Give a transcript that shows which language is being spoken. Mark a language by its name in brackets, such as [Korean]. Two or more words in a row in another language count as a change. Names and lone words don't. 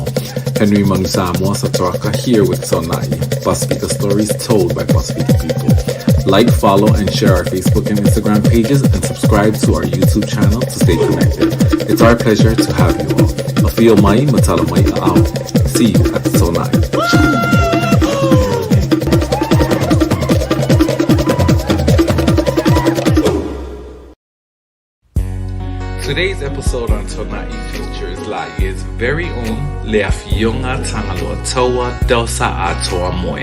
[English] Henry Manusamoa Sataraka here with Sonai, Pasifika stories told by Pasifika people. Like, follow, and share our Facebook and Instagram pages, and subscribe to our YouTube channel to stay connected. It's our pleasure to have you all. [Samoan] Afio mai, matala mai ao. [English] See you at Sonai. Today's episode on Tonai features Lai's very own Leafionga Tangaloa Toa Delsa Atoa Moe.